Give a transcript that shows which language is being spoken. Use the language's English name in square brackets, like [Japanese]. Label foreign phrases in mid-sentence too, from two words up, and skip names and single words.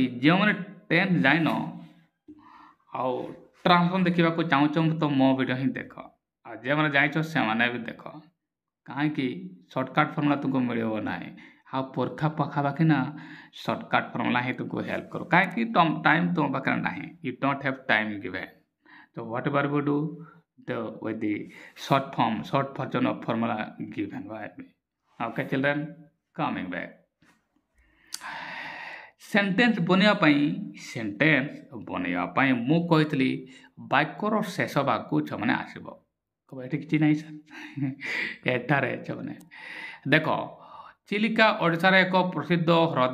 [Odia] ଯେଉଁମାନେ 10 ଜାଣିନ ଆଉ ଟ୍ରାନ୍ସଲେସନ୍ ଦେଖିବାକୁ ଚାହୁଁଛ ତ ମୋ ଭିଡ଼ିଓ ହିଁ ଦେଖ, ଆଉ ଯେଉଁମାନେ ଜାଣିଛ ସେମାନେ ବି ଦେଖ, କାହିଁକି [English] shortcut formula [Odia] ତୁମକୁ ମିଳିବ ନାହିଁ। ଆଉ ପରୀକ୍ଷା ପାଖାପାଖି ନା [English] shortcut formula [Odia] ହିଁ ତୁମକୁ ହେଲ୍ପ କର, କାହିଁକି ଟାଇମ୍ ତୁମ ପାଖରେ ନାହିଁ, [English] you don't have time given. ତ what ever you do with the short version of formula given by me. Okay children, coming back. [Odia] ସେଣ୍ଟେନ୍ସ ବନେଇବା ପାଇଁ ମୁଁ କହିଥିଲି ବାକ୍ୟର ଶେଷ ଭାଗକୁ ଛୁଆମାନେ ଆସିବ। ଏଠି କିଛି ନାହିଁ ସାର୍, ଏଠାରେ ଛୁଆମାନେ ଦେଖ, ଚିଲିକା ଓଡ଼ିଶାର ଏକ ପ୍ରସିଦ୍ଧ ହ୍ରଦ।